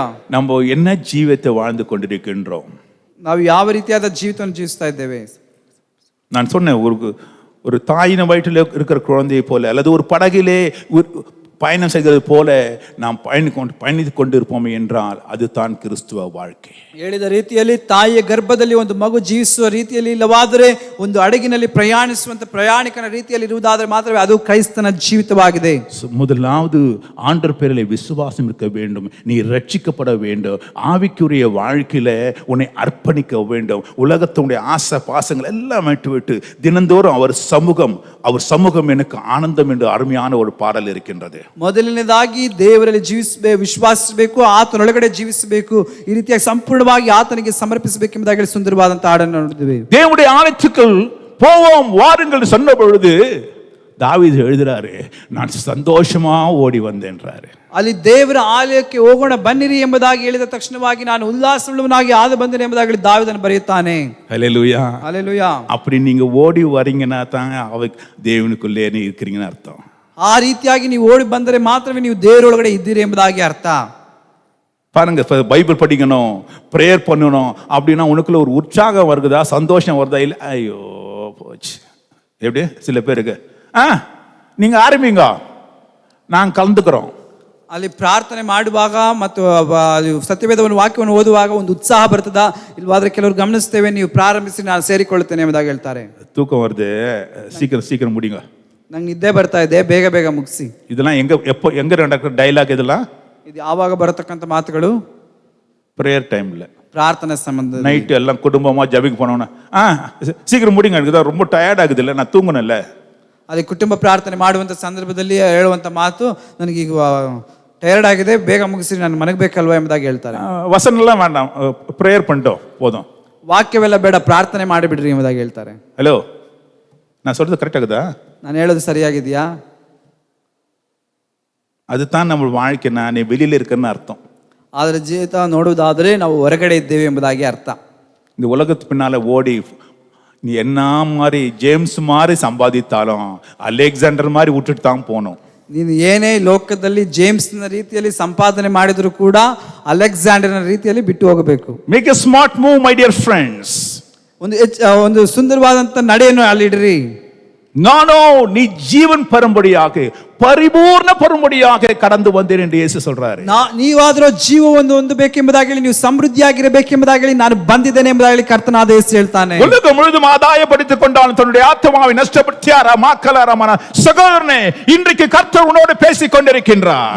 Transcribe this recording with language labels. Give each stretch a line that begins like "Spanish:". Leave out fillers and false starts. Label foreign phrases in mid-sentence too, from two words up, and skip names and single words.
Tamil: நம்ம என்ன ஜீவித்தை வாழ்ந்து கொண்டிருக்கின்றோம்?
Kannada: ನಾವು ಯಾವ ರೀತಿಯಾದ ಜೀವಿತವನ್ನು ಜೀವಿಸ್ತಾ ಇದ್ದೇವೆ?
Tamil: நான் சொன்னேன், ஒரு தாயின் வயிற்றில் இருக்கிற குழந்தையை போல அல்லது ஒரு படகிலே பயணம் செய்கிறது போல நாம் பயணித்து கொண்டிருப்போம் என்றால் அதுதான் கிறிஸ்துவ வாழ்க்கை.
Kannada: ಹೇಳಿದ ರೀತಿಯಲ್ಲಿ ತಾಯಿಯ ಗರ್ಭದಲ್ಲಿ ಒಂದು ಮಗು ಜೀವಿಸುವ ರೀತಿಯಲ್ಲಿ ಇಲ್ಲವಾದರೆ ಒಂದು ಹಡಗಿನಲ್ಲಿ ಪ್ರಯಾಣಿಸುವಂತ ಪ್ರಯಾಣಿಕನ ರೀತಿಯಲ್ಲಿ ಇರುವುದಾದರೆ ಮಾತ್ರವೇ ಅದು ಕ್ರೈಸ್ತನ ಜೀವಿತವಾಗಿದೆ.
Tamil: முதலாவது ஆண்டவர் பேரிலே விசுவாசம் இருக்க வேண்டும். நீ ரட்சிக்கப்பட வேண்டும். ஆவிக்குரிய வாழ்க்கையில உன்னை அர்ப்பணிக்க வேண்டும். உலகத்தினுடைய ஆசை பாசங்கள் எல்லாம் விட்டு தினந்தோறும் அவர் சமூகம் எனக்கு ஆனந்தம் என்று அருமையான ஒரு பாடல் இருக்கின்றது.
Kannada: ಮೊದಲನೇದಾಗಿ ದೇವರಲ್ಲಿ ವಿಶ್ವಾಸಿಸಬೇಕು, ಆತನೊಳಗಡೆ ಜೀವಿಸಬೇಕು, ಈ ರೀತಿಯಾಗಿ ಸಂಪೂರ್ಣವಾಗಿ ಆತನಿಗೆ ಸಮರ್ಪಿಸಬೇಕೆಂಬುದಾಗಿ ಸುಂದರವಾದಂತ ಹಾಡನ್ನು ನೋಡಿದ್ದೇವೆ.
Tamil: தேவனுடைய ஆலயத்துக்குள் போவோம் வாருங்கள் சொன்ன பொழுது தாவீது எழுதுறாரு, நான் சந்தோஷமா ஓடி வந்தேன்றாரு.
Kannada: ಅಲ್ಲಿ ದೇವರ ಆಲಯಕ್ಕೆ ಹೋಗೋಣ ಬನ್ನಿರಿ ಎಂಬುದಾಗಿ ಹೇಳಿದ ತಕ್ಷಣವಾಗಿ ನಾನು ಉಲ್ಲಾಸವುಳ್ಳವನಾಗಿ ಆದ ಬಂದೆನು ಎಂಬುದಾಗಿ ದಾವೀದನು ಬರೆಯುತ್ತಾನೆ.
Tamil: ஹல்லேலூயா,
Kannada: ಹಲ್ಲೆಲೂಯಾ.
Tamil: அப்படி நீங்க ஓடி வரீங்கன்னா தான் தேவனுக்குள்ளே இருக்கிறீங்கன்னு அர்த்தம்.
Kannada: ಆ ರೀತಿಯಾಗಿ ನೀವು ಓಡಿ ಬಂದರೆ ಮಾತ್ರವೇ ನೀವು ದೇವರೊಳಗಡೆ ಇದ್ದೀರಿ ಎಂಬುದಾಗಿ ಅರ್ಥ.
Tamil: பாருங்க, பைபிள் படிக்கணும், ப்ரேயர் பண்ணணும் அப்படின்னா உனக்குள்ள ஒரு உற்சாகம் வருதா, சந்தோஷம் வருதா? இல்லை, ஐயோ போச்சு. எப்படி சில பேருக்கு நீங்க ஆரம்பிங்க, நாங்கள் கலந்துக்கிறோம்.
Kannada: ಅಲ್ಲಿ ಪ್ರಾರ್ಥನೆ ಮಾಡುವಾಗ ಮತ್ತು ಸತ್ಯವೇದವನ್ನು ವಾಕ್ಯವನ್ನು ಓದುವಾಗ ಒಂದು ಉತ್ಸಾಹ ಬರ್ತದ, ಇಲ್ವಾದ್ರೆ ಕೆಲವರು ಗಮನಿಸ್ತೇವೆ ನೀವು ಪ್ರಾರಂಭಿಸಿ ನಾನು ಸೇರಿಕೊಳ್ಳುತ್ತೇನೆ ಎಂಬುದಾಗಿ ಹೇಳ್ತಾರೆ.
Tamil: தூக்கம் வருது, சீக்கிரம் முடியுங்க,
Kannada: ನಂಗೆ ನಿದ್ದೆ ಬರ್ತಾ ಇದೆ, ಬೇಗ ಮುಗಿಸಿ.
Tamil: இதெல்லாம் எங்க நடக்கிற டைலாக்? இதெல்லாம்
Kannada: ಇದು ಯಾವಾಗ ಬರತಕ್ಕಂಥ ಮಾತುಗಳು?
English: prayer time,
Kannada: ಪ್ರಾರ್ಥನೆ ಸಂಬಂಧ.
Tamil: நைட்டு எல்லாம் குடும்பமா ஜபிக்கு போனோம்னா சீக்கிரம் முடியுங்க, எனக்கு ரொம்ப டயர்ட் ஆகுது, இல்லை நான் தூங்கணும்ல.
Kannada: ಅದೇ ಕುಟುಂಬ ಪ್ರಾರ್ಥನೆ ಮಾಡುವಂಥ ಸಂದರ್ಭದಲ್ಲಿ ಹೇಳುವಂಥ ಮಾತು, ನನಗೀಗ ಟಯರ್ಡ್ ಆಗಿದೆ, ಬೇಗ ಮುಗಿಸಿ ನಾನು ಮನೆಗೆ ಬೇಕಲ್ವಾ ಎಂಬುದಾಗಿ ಹೇಳ್ತಾರೆ.
Tamil: வசனம் எல்லாம் வேண்டாம், ப்ரேயர் பண்ணிட்டோம் போதும்,
Kannada: ವಾಕ್ಯವೆಲ್ಲ ಬೇಡ, ಪ್ರಾರ್ಥನೆ ಮಾಡಿಬಿಡ್ರಿ ಎಂಬುದಾಗಿ ಹೇಳ್ತಾರೆ.
Tamil: ஹலோ, நான் சொல்றது கரெக்ட் ஆகுதா?
Kannada: ನಾನು ಹೇಳೋದು ಸರಿಯಾಗಿದೆಯಾ?
Tamil: அதுதான் நம்ம வாழ்க்கை. நான் வெளியில இருக்கேன்னு அர்த்தம்.
Kannada: ಆದರೆ ಜೀವಿತ ನೋಡುವುದಾದರೆ ನಾವು ಹೊರಗಡೆ ಇದ್ದೇವೆ ಎಂಬುದಾಗಿ ಅರ್ಥ.
Tamil: இந்த உலகத்து பின்னால ஓடி நீ என்ன மாதிரி ஜேம்ஸ் மாதிரி சம்பாதித்தாலும் அலெக்சாண்டர் மாதிரி விட்டுட்டு தான் போகணும்.
Kannada: ನೀನು ಏನೇ ಲೋಕದಲ್ಲಿ ಜೇಮ್ಸ್ನ ರೀತಿಯಲ್ಲಿ ಸಂಪಾದನೆ ಮಾಡಿದ್ರು ಕೂಡ ಅಲೆಕ್ಸಾಂಡರ್ನ ರೀತಿಯಲ್ಲಿ ಬಿಟ್ಟು ಹೋಗಬೇಕು.
English: make a smart move my dear friends.
Kannada: ಒಂದು ಸುಂದರವಾದಂತ ನಡೆಯನ್ನು ಅಲ್ಲಿಡ್ರಿ.
Tamil: நானோ நீ ஜீவன் பெறும்படியாக
Kannada: ಪರಿಪೂರ್ಣ ಪರಮಡಿಯಾಗಿ
Tamil: கடந்து வந்தேன் என்று ಯೇಸು சொல்றாரு.
Kannada: ನೀವಾದರೂ ಜೀವವನ್ನು ಹೊಂದಬೇಕೆಂಬುದಾಗಿ, ನೀವು ಸಮೃದ್ಧಿಯಾಗಿರಬೇಕೆಂಬುದಾಗಿ ನಾನು ಬಂದಿದ್ದೇನೆ ಎಂಬುದಾಗಿ ಕರ್ತನಾದ ಯೇಸು ಹೇಳ್ತಾನೆ.
Tamil: உலகம் முழுதும் ஆதாயப்படுத்திக் கொண்டாலும் தன்னுடைய ஆத்மாவை நஷ்டப்படுத்தியாரா மாக்கலாரமான சகோதரனே, இன்றைக்கு கர்த்தர் உன்னோடு பேசிக் கொண்டிருக்கின்றார்.